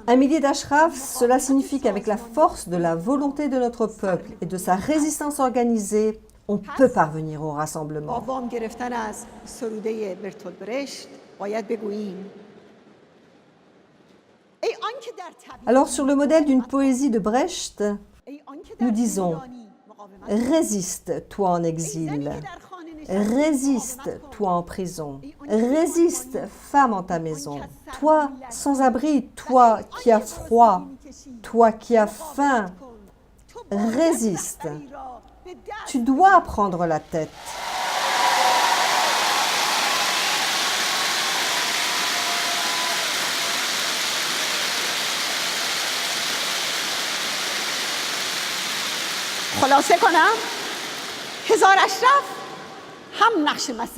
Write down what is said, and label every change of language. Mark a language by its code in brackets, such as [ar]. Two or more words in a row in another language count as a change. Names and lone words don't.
[fr] Un millier d'ashraf, cela signifie qu'avec la force de la volonté de notre peuple et de sa résistance organisée, on peut parvenir au [fa] با [fr] rassemblement. [fa] وام گرفتن از سروده برتولد برشت باید بگوییم ای آنکه در طبیعت [fr] Alors, sur le modèle d'une poésie de Brecht, [fa] ای آنکه در [fr] nous disons [fa] زندانی مقاومت [fr] Résiste, toi en exil. [fa] که در خانه نشسته [fr] Résiste, toi en prison. Résiste, femme en ta maison. Toi sans abri, toi qui as froid, toi qui as faim. Résiste. Tu dois prendre la tête. [fa] خلاصه کنم هزار اشرف هم نقش مسیر